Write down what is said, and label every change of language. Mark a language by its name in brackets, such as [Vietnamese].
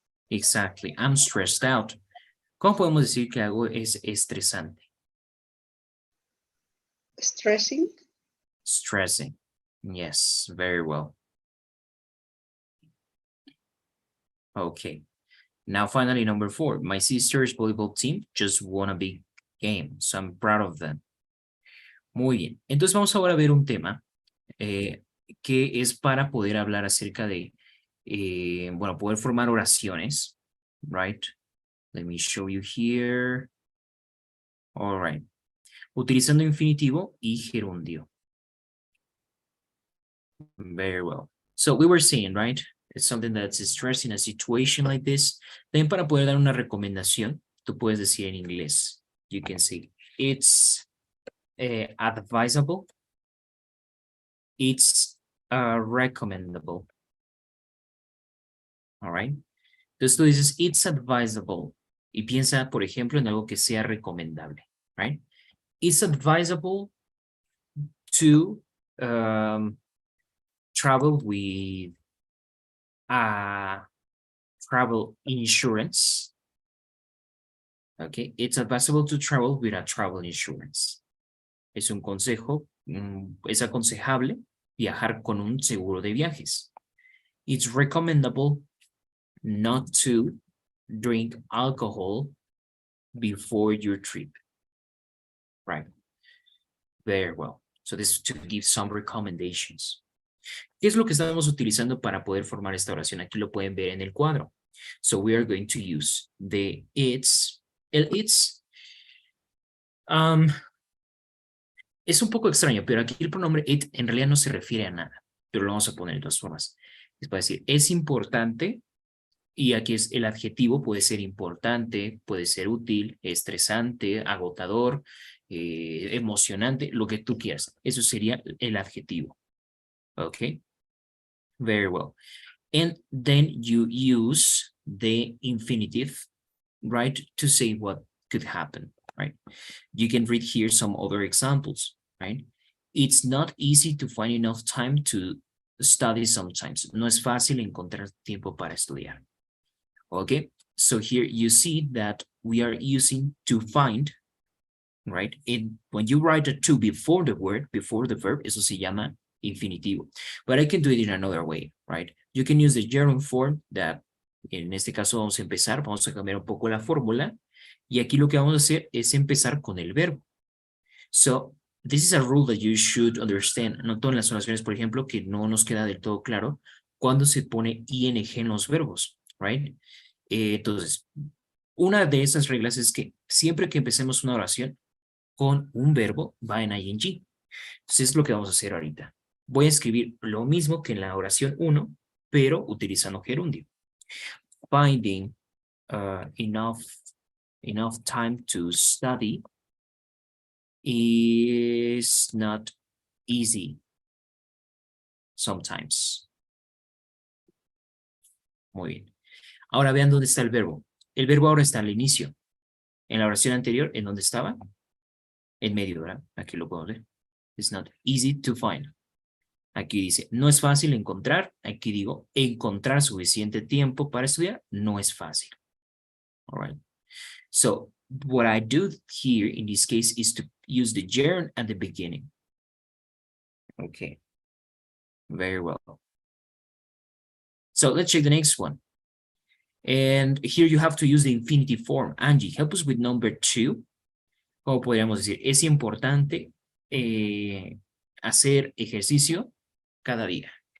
[English] Exactly, I'm stressed out. [Spanish] ¿Cómo podemos decir que algo es estresante? [English] Stressing. Stressing. Yes, very well. Okay. Now, finally, number 4. My sister's volleyball team just won a big game, so I'm proud of them. [Spanish] Muy bien. Entonces, vamos ahora a ver un tema que es para poder hablar acerca de, bueno, poder formar oraciones, right? [English] Let me show you here. All right. [Spanish] Utilizando infinitivo y gerundio. [English] Very well. So we were saying, right? It's something that's stressing a situation like this. [Spanish] Then para poder dar una recomendación, tú puedes decir en inglés. [English] You can say, it's advisable. It's recommendable. All right. [Spanish] Entonces tú dices, [English] it's advisable. [Spanish] Y piensa, por ejemplo, en algo que sea recomendable, right? [English] it's advisable to travel with travel insurance. Okay, it's advisable to travel with a travel insurance. [Spanish] Es un consejo, es aconsejable viajar con un seguro de viajes. [English] It's recommendable not to drink alcohol before your trip. Right. Very well. So this is to give some recommendations. [Spanish] ¿Qué es lo que estamos utilizando para poder formar esta oración? Aquí lo pueden ver en el cuadro. [English] So we are going to use the it's. [Spanish] El it's es un poco extraño, pero aquí el pronombre it en realidad no se refiere a nada, pero lo vamos a poner de todas formas. Es para decir, es importante, y aquí es el adjetivo, puede ser importante, puede ser útil, estresante, agotador, emocionante, lo que tú quieras. Eso sería el adjetivo. [English] Okay. Very well. And then you use the infinitive, right, to say what could happen, right? You can read here some other examples, right? It's not easy to find enough time to study sometimes. [Spanish] No es fácil encontrar tiempo para estudiar. [English] Okay, so here you see that we are using to find, right? And when you write a to before the word, before the verb, [Spanish] eso se llama infinitivo. [English] But I can do it in another way, right? You can use the gerund form that, [Spanish] en este caso vamos a empezar, vamos a cambiar un poco la fórmula, y aquí lo que vamos a hacer es empezar con el verbo. [English] So, this is a rule that you should understand. [Spanish] Noto en las oraciones, por ejemplo, que no nos queda del todo claro cuando se pone ing en los verbos, right? Entonces, una de esas reglas es que siempre que empecemos una oración con un verbo, va en ing. Entonces, es lo que vamos a hacer ahorita. Voy a escribir lo mismo que en la oración 1, pero utilizando gerundio. [English] Finding enough time to study is not easy sometimes. [Spanish] Muy bien. Ahora vean dónde está el verbo. El verbo ahora está al inicio. En la oración anterior, ¿en dónde estaba? En medio, ¿verdad? Aquí lo puedo ver. [English] It's not easy to find. [Spanish] Aquí dice, no es fácil encontrar. Aquí digo, encontrar suficiente tiempo para estudiar no es fácil. [English] All right. So, what I do here in this case is to use the gerund at the beginning. Okay. Very well. So, let's check the next one. And here you have to use the infinitive form. Angie, help us with number 2. [Spanish] ¿Cómo podríamos decir? Es importante hacer ejercicio cada día.